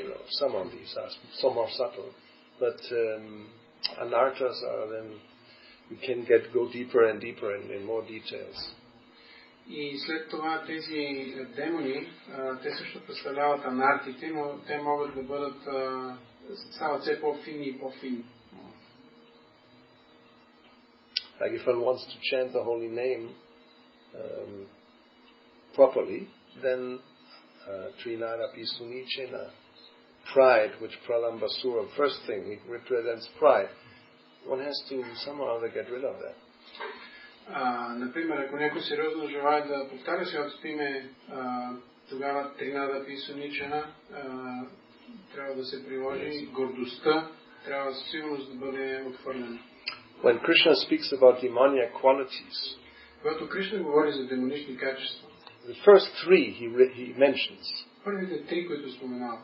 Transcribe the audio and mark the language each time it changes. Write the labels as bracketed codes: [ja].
[en] Some of these are some more subtle, but anarthas are then you can go deeper and deeper in more details. [bg] И след това тези демони, те също представляват анартите, но те могат да бъдат стават все по-фини и по-фини. [en] Like if one wants to chant the holy name properly, then [sa] Trinarapi Sunichena, [en] pride, which Pralambasura, first thing, it represents pride. One has to somehow get rid of that. [bg] Например, ако някой сериозно желая да повтаря святото име, тогава [sa] Тринарапи Суничена [bg] трябва да се приложи, гордостта трябва със сигурност да бъде отхвърлена. [en] When Krishna speaks about demoniac qualities, [bg] когато Кришна говори за демонични качества, [en] the first 3 he mentions [bg] първите 3, които споменава,